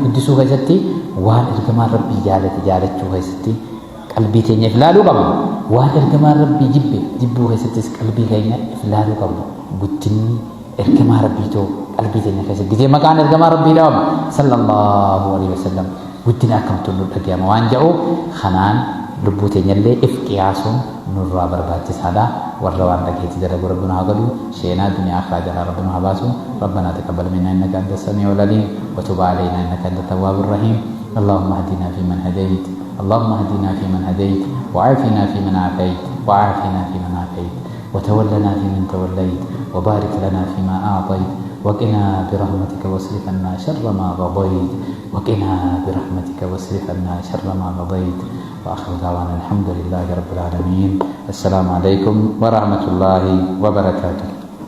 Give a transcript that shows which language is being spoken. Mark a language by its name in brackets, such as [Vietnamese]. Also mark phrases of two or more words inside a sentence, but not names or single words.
[Oromo] guddisuu keessatti waan ergamaa rabbii jaalachuu keessatti qalbii teenya ilaaluu qabna waan ergamaa rabbii jibbuu keessattis qalbii keenya ilaaluu qabna guddinni ergamaa rabbii too qalbii teenya keessatti gizee maqaan ergamaa rabbii dhawamu [Arabic] صلى الله عليه وسلم [Oromo] guddina akkamtu nu dhagayama waan jedhu kanaan lubbuu teenya illee if qiyaasuun nurraa barbaachisaadha warra waan dhageetti dalagu rabbuna haa godhu sheenaa duniyaa akhiraa jalaa rabbuna haa baasu [Arabic] ربنا تقبل منا انك انت السميع العليم وتب علينا انك انت التواب الرحيم اللهم اهدنا فيمن هديت اللهم اهدنا فيمن هديت وعافنا فيمن عافيت وعافنا فيمن عافيت وتولنا فيمن توليت وبارك لنا فيما اعطيت وقنا برحمتك واصرف عنا شر ما قضيت وقنا برحمتك واصرف عنا شر ما قضيت واخر دعوانا الحمد لله رب العالمين السلام عليكم ورحمه الله وبركاته